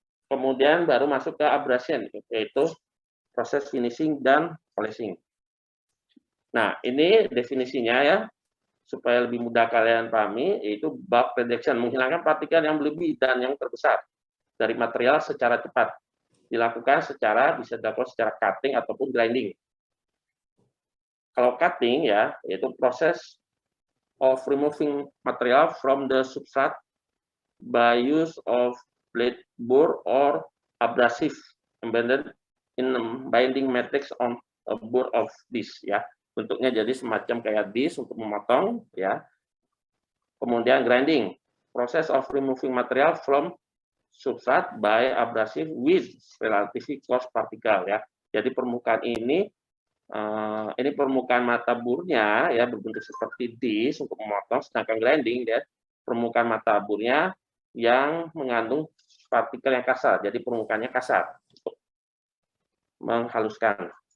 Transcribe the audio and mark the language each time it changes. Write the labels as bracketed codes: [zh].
[id] Kemudian baru masuk ke abrasion, yaitu proses finishing dan polishing. Nah, ini definisinya ya, supaya lebih mudah kalian pahami, yaitu bulk reduction, menghilangkan partikel yang berlebih dan yang terbesar dari material secara cepat. Dilakukan bisa dilakukan secara cutting ataupun grinding. Kalau cutting ya, yaitu proses [en] of removing material from the substrate by use of blade bore or abrasive embedded in binding matrix on a bore of disc ya. [id] Bentuknya jadi semacam kayak disc untuk memotong ya. Kemudian grinding, [en] process of removing material from substrate by abrasive with relatively close particle [id] ya. Jadi permukaan ini permukaan mata burnya ya berbentuk seperti disc untuk memotong, sedangkan grinding ya permukaan mata burnya yang mengandung partikel yang kasar, jadi permukaannya kasar untuk menghaluskan.